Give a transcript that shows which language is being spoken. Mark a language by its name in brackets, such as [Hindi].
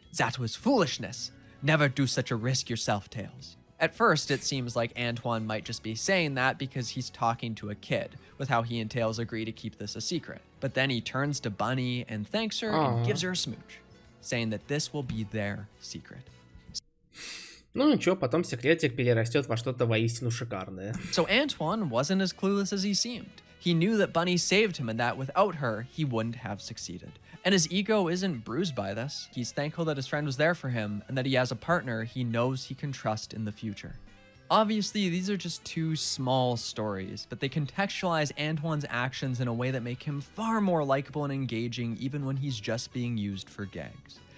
[English] That was foolishness. Never do such a risk yourself, Tails. At first, it seems like Antoine might just be saying that because he's talking to a kid, with how he and Tails agree to keep this a secret. But then he turns to Bunny and thanks her and gives her a smooch, saying that this will be their secret. [Russian] Ну ничего, потом секретик перерастет во что-то воистину шикарное. [English] So Antoine wasn't as clueless as he seemed. He knew that Bunny saved him and that without her, he wouldn't have succeeded. And his ego isn't bruised by this. He's thankful that his friend was there for him and that he has a partner he knows he can trust in the future. Obviously, these are just two small stories, but they contextualize Antoine's actions in a way that make him far more likable and engaging even when he's just being used for gags.